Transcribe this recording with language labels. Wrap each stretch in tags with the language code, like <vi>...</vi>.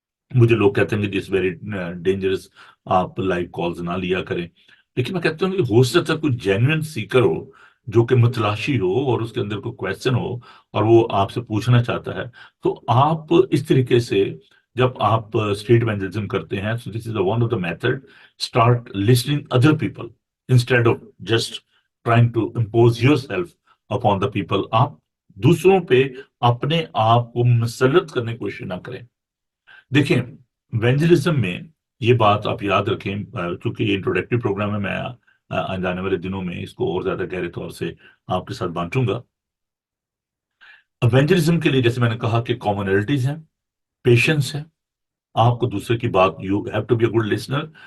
<ur>مجھے لوگ کہتے ہیں کہ دس ویری ڈینجرس، آپ لائیو کالز نہ لیا کریں، لیکن میں کہتا ہوں کہ ہو سکتا ہے کوئی جینوئن سیکر ہو جو کہ متلاشی ہو اور اس کے اندر کوئی کویشچن ہو اور وہ آپ سے پوچھنا چاہتا ہے، تو آپ اس طریقے سے جب آپ اسٹریٹ ایونجلزم کرتے ہیں، so this is the one of the method.</ur> <en>Start listening other people instead of just trying to impose yourself upon the people.</en> <ur>آپ دوسروں پہ اپنے آپ کو مسلط کرنے کی کوشش نہ کریں۔ دیکھیں، ایونجلزم میں یہ بات آپ یاد رکھیں، چونکہ یہ انٹروڈکٹیو پروگرام ہے، میں آنے والے دنوں میں اس کو اور زیادہ گہرے طور سے آپ کے ساتھ بانٹوں گا۔ ایونجلزم کے لیے جیسے میں نے کہا کہ کامنلٹیز ہیں، پیشنس ہے، آپ کو دوسرے کی بات، you have to be a good listener.</ur>